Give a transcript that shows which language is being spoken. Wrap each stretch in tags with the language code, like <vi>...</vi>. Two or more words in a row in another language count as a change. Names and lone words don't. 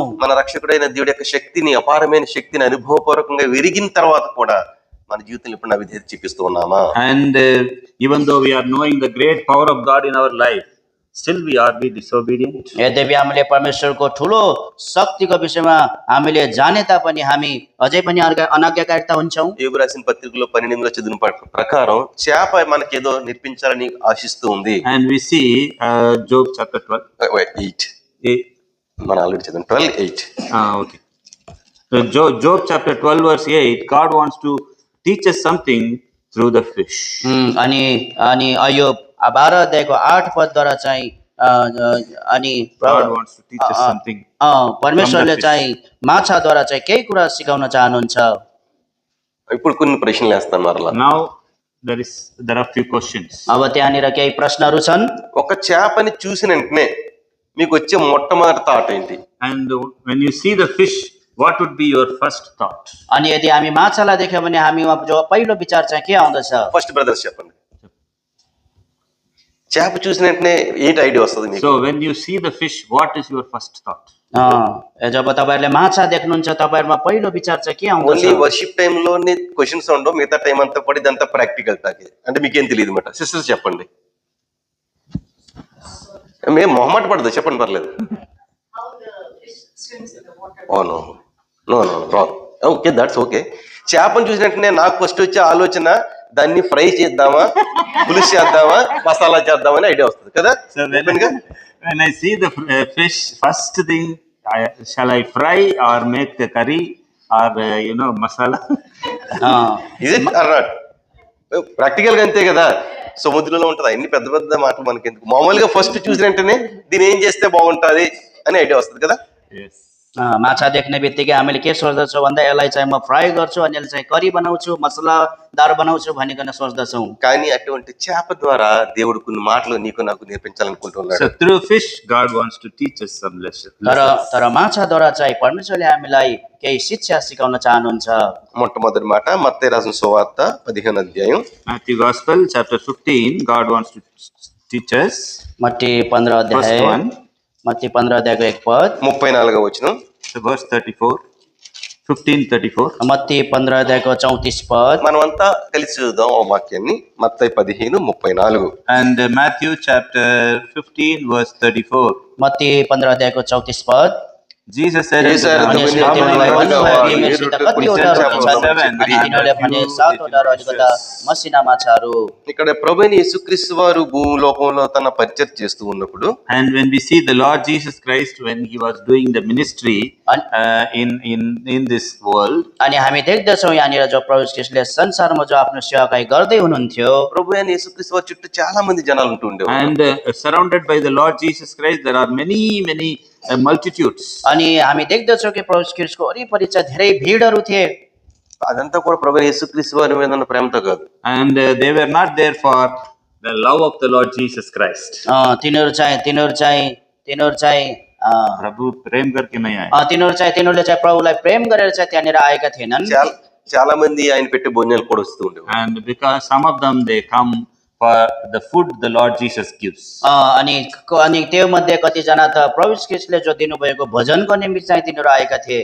<te>మన రక్షకుడైన దేవుడి యొక్క శక్తిని, అపారమైన శక్తిని అనుభవపూర్వకంగా విరిగిన తర్వాత కూడా మన జీవితంలో ఇప్పుడు అవిధేయత చూపిస్తూ ఉన్నామా?</te> <en>And even though we are knowing the great power of God in our life, still we are disobedient.</en> <ne>यद्यपि हामीले परमेश्वरको ठुलो शक्तिको विषयमा हामीले जाने तापनि हामी अझै पनि अनाज्ञाकारिता हुन्छौँ।</ne> <te>యోబు రాసిన పత్రికలో 12లో చదివిన ప్రకారం చేప మనకేదో నేర్పించాలని ఆశిస్తూ ఉంది.</te> <en>And we see Job chapter</en> <te>8 మన ఆల్రెడీ చదివిన 12:8.</te> <en>Okay. So Job chapter 12 verse 8, God wants to teach us something through the fish.</en> <ne>अनि अयोब 12 अध्यायको 8 पदद्वारा चाहिँ अनि</ne> <en>God wants to teach us something.</en> <ne>परमेश्वरले चाहिँ माछाद्वारा चाहिँ केही कुरा सिकाउन चाहनुहुन्छ।</ne> <te>ఇప్పుడు కొన్ని ప్రశ్నలు వేస్తాను మరలా.</te> <en>Now there are few questions.</en> <ne>अब त्यहाँनिर केही प्रश्नहरू छन्।</ne> <te>ఒక చేపని చూసిన వెంటనే మీకు వచ్చే మొట్టమొదటి థాట్ ఏంటి?</te> <en>And when you see the fish, what would be your first thought?</en> <ne>अनि यदि हामी माछालाई देख्यौँ भने हामीमा जो पहिलो विचार चाहिँ के आउँदछ?</ne> <en>first brothers</en> <te>చెప్పండి. చేప చూసిన వెంటనే ఏంటి ఐడియా వస్తుంది మీకు?</te> <en>So when you see the fish, what is your first thought?</en> <ne>जब तपाईहरुले माछा देख्नुहुन्छ तपाईहरुमा पहिलो विचार चाहिँ के आउँछ?</ne> <en>only worship time</en> <te>లోనే క్వశ్చన్స్ ఉండవు, మిగతా టైం అంతా కూడా ఇదంతా</te> <en>practical talk.</en> <te>అంటే మీకేం తెలియదు అన్నమాట. సిస్టర్స్ చెప్పండి. మేము మొహమాట పడదు, చెప్పండి పర్లేదు.</te> <en>Oh no no no wrong. Okay that's okay.</en> <te>చేపను చూసినట్టునే నాకు ఫస్ట్ వచ్చే ఆలోచన దాన్ని ఫ్రై చేద్దామా, పులుసు చేద్దామా, మసాలా చేద్దామని ఐడియా వస్తుంది కదా.</te> <en>So when I see the fish, first thing, shall I fry or make the curry or masala?</en> <te>ఇది అన్నాడు. ప్రాక్టికల్ గా అంతే కదా. సముద్రంలో ఉంటది అన్ని పెద్ద పెద్ద మాటలు మనకి ఎందుకు. మామూలుగా ఫస్ట్ చూసిన వెంటనే దీన్ని ఏం చేస్తే బాగుంటది అని ఐడియా వస్తుంది కదా.</te> <ne>माछा देख्ने बित्तिकै हामीले के सोच्दछौँ भन्दा यसलाई चाहिँ म फ्राई गर्छु अनि यसलाई चाहिँ करी बनाउँछु मसलादार बनाउँछु भनिकन सोच्दछौँ।</ne> <te>కానీ అటువంటి చేప ద్వారా దేవుడు కొన్ని మాటలు నీకు నాకు నేర్పించాలనుకుంటున్నాడు.</te> <en>So through fish, God wants to teach us some lessons.</en> <ne>तर माछाद्वारा चाहिँ परमेश्वरले हामीलाई केही शिक्षा सिकाउन चाहनुहुन्छ।</ne> <te>మొట్టమొదటి మాట మత్తయి రాసిన సువార్త 15వ అధ్యాయం</te> <en>Matthew Gospel, chapter 15, God wants to teach us.</en> <ne>मत्ती 15</ne> <en>First</en> <ne>अध्याय</ne> <en>one,</en> <ne>मत्ती 15 अध्यायको 1 पद</ne> <te>34వ వచనం.</te> <en>so verse 34, 15:34.</en> <ne>मत्ती 15 अध्यायको 34 पद</ne> <te>మనమంతా కలిసి చూద్దాం ఆ వాక్యాన్ని. మత్తయి 15:34.</te> <en>And Matthew chapter 15, verse 34.</en> <ne>मत्ती 15 अध्यायको 34 पद</ne> <en>Jesus said, Yes, sir. unto them,</en> <ne>अनि</ne> <en>How many</en> <ne>तिनीहरूलाई</ne> <en>loaves</en> <ne>भन्नुभयो,</ne> <en>are</en> <ne>तिमीहरूसित</ne> <en>you?</en> <ne>कतिवटा रोटी छन्?</ne> <en>Seven.</en> <ne>अनि तिनीहरूले भने 7वटा र अलिकता मसिना माछाहरू।</ne> <te>ఇక్కడ ప్రభువైన యేసుక్రీస్తు వారు భూలోకంలో తన పరిచర్య చేస్తూ ఉన్నప్పుడు</te> <en>and when we see the Lord Jesus Christ when he was doing the ministry in this world,</en> <ne>अनि हामी देख्दछौँ यहाँनिर जो प्रभु ख्रीष्टले संसारमा जो आफ्नो सेवाकाई गर्दै हुनुहुन्थ्यो</ne> <te>ప్రభువైన యేసుక్రీస్తు వారి చుట్టూ చాలా మంది జనాలు ఉంటూ ఉండేవారు.</te> <en>and surrounded by the Lord Jesus Christ, there are many multitudes.</en> <ne>अनि हामी देख्दछौँ कि प्रभु ख्रीष्टको वरिपरि चाहिँ धेरै भिडहरू थिए।</ne> <te>అదంతా కూడా ప్రభువైన యేసుక్రీస్తు వారి మీద ఉన్న ప్రేమతో కాదు.</te> <en>And they were not there for the love of the Lord Jesus Christ.</en> <ne>तिनीहरू चाहिँ</ne> <hi>प्रभु प्रेम करके नहीं आए.</hi> <ne>तिनीहरूले चाहिँ प्रभुलाई प्रेम गरेर चाहिँ त्यहाँनिर आएका थिएनन्।</ne> <te>చాలా మంది ఆయన పెట్టి భోజనాలు కూడా వస్తూ ఉండేవారు.</te> <en>And because some of them they come for the food the Lord Jesus gives.</en> <ne>अनि त्यो मध्ये कतिजना त प्रभु ख्रीष्टले जो दिनुभएको भोजनको निमित्त चाहिँ तिनीहरू आएका थिए।</ne>